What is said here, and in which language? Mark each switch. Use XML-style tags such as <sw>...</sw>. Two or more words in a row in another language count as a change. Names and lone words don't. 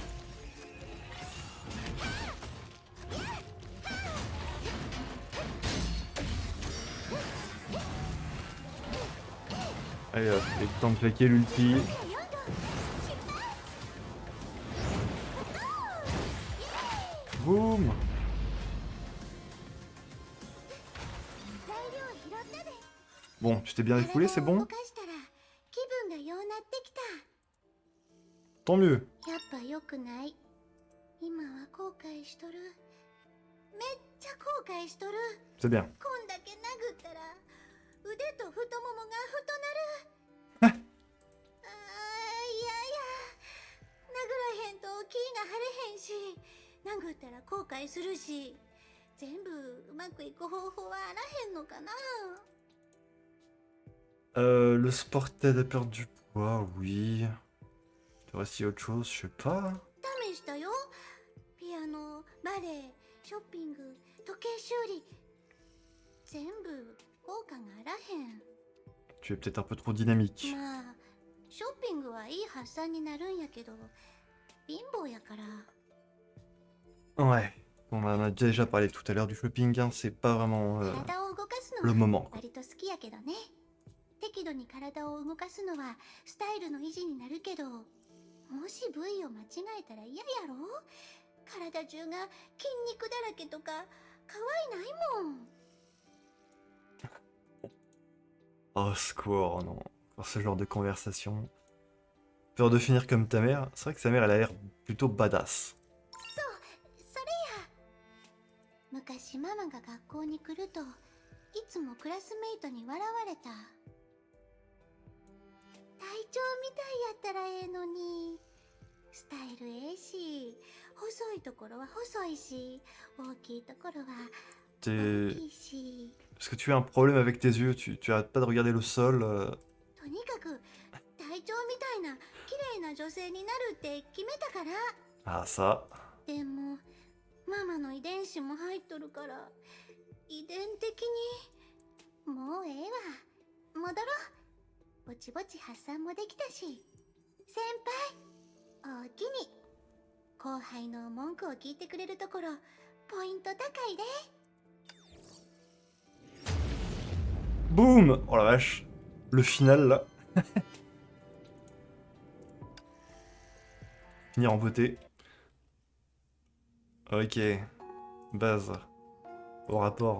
<fr>Allez hop, il est temps de claquer l'ulti. Boum!</fr> <ja>材料拾ったで。</ja> <fr>Bon, tu t'es bien défoulé, c'est</fr> <ja>体を動</ja> <fr>bon?</fr> <ja>かしたら気分がようなってきた。</ja> <fr>Tant mieux.</fr> <ja>やっぱ良くない。今は後悔しとる。めっちゃ後悔しとる。</ja> <fr>C'est bien.</fr> <ja>こんだけ殴ったら腕と太ももが太なる。あーいやいや、殴らへんと気が晴れへんし、殴ったら後悔するし、全部うまくいく方法はあらへんのかな。</ja> <fr>Le sport t'aide à perdre du poids, oui. Tu aurais essayé autre chose, je sais pas.</fr> <ja>試したよ。ピアノ、バレエ、ショッピング、時計修理、全部効果があらへん。</ja> <fr>Tu es peut-être un peu trop dynamique.</fr> <ja>まあショッピングはいい発散になるんやけど貧乏やから。</ja> <fr>Ouais. On en a déjà parlé tout à l'heure du shopping, hein, c'est pas vraiment</fr> <ja>体を動かす</ja> <fr>le</fr> <ja>のは</ja> <fr>moment.</fr> <ja>割と好きやけどね。適度に体を動かすのはスタイルの維持になるけど、もし部位を間違えたら嫌やろ。体中が筋肉だらけとか可愛いないもん。</ja> <fr>Oh, secours, non. Pour ce genre de conversation. Peur de finir comme ta mère. C'est vrai que sa mère, elle a l'air plutôt badass.</fr> <ja>それや。昔ママが学校に来るといつもクラスメイトに笑われた。隊長みたいやったらええのに。スタイルええし、細いところは細いし、大きいところは大</ja> <fr>T'es...</fr> <ja>きいし。</ja> <fr>Est-ce que tu as un problème avec tes yeux? Tu arrêtes pas de regarder le sol</fr> <ja>とにかく隊長みたいな綺麗な女性になるって決めたから。</ja> <fr>Ah, ça.</fr> <ja>でもママの遺伝子も入っとるから遺伝的にもうええわ。戻ろう。ぼちぼち発散もできたし。先輩おおきに。後輩の文句を聞いてくれるところポイント高いで。</ja> <fr>Boum! Oh la vache. Le final, là. Finir en beauté. Ok. Base. Au rapport.</fr>